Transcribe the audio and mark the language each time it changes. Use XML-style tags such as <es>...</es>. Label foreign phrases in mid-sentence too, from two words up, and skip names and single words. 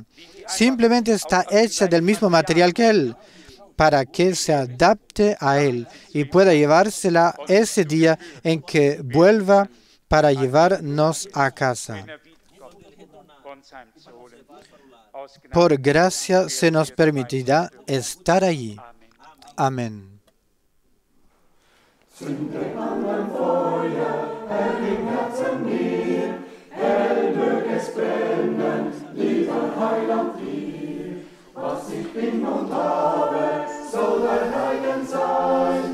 <es>Simplemente está hecha del mismo material que Él, para que se adapte a Él y pueda llevársela ese día en que vuelva para llevarnos a casa. Por gracia se nos permitirá estar allí. Amén.</es> <de>Was ich bin und habe, soll dein Eigen sein.</de>